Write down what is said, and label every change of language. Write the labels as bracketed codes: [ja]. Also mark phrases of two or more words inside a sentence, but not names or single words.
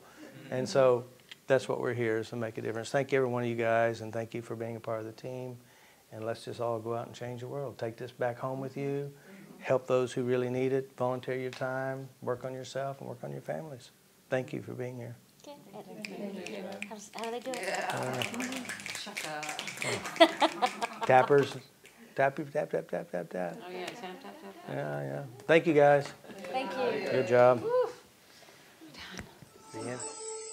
[en] And so that's what we're here, is to make a difference. Thank every one of you guys, and thank you for being a part of the team. And let's just all go out and change the world. Take this back home with you. Help those who really need it. Volunteer your time. Work on yourself and work on your families. Thank you for being here. How do they do it? Tappers. Tap, tap, tap, tap, tap, tap. Oh, yeah, tap, tap, tap, tap. Yeah. Thank you, guys. Thank you. Good job. The end.